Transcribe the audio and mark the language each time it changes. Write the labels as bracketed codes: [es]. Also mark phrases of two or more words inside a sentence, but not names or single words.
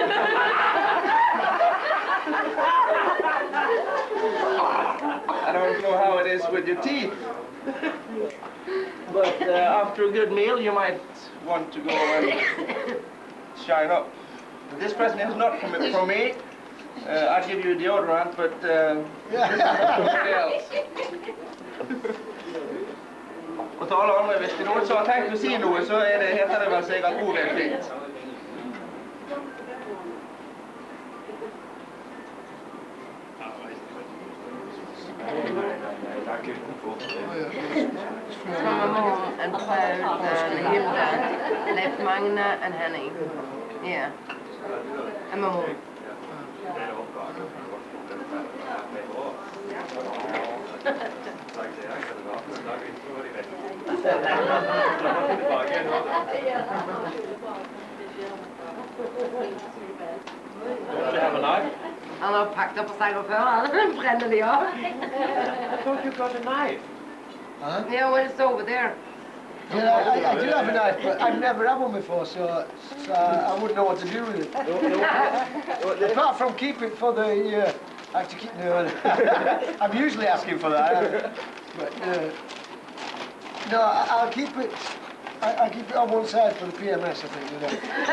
[en] I don't know how it is with your teeth. But after a good meal, you might want to go and shine up. This present is not from me. I'd give you deodorant, but somebody else. [no] Og tale om, hvis det er noen som har tenkt å si noe, så heter det vel seg at ordet er fritt. [en] Mama Mom and Paul and Hilda, Leif Magna and Henning. Yeah. And my mom. Have a knife? [no] Han har pakket opp seg og før, han brenner de av. [en] I thought you got a knife. Huh? Yeah, well, it's over there. Yeah, I do have a knife, but I've never had one before, so I wouldn't know what to do with it. Apart from keep it for the, I have to keep the, I'm usually asking for that, but no, I'll keep it, I keep it on one side for the PMS, I think, you know.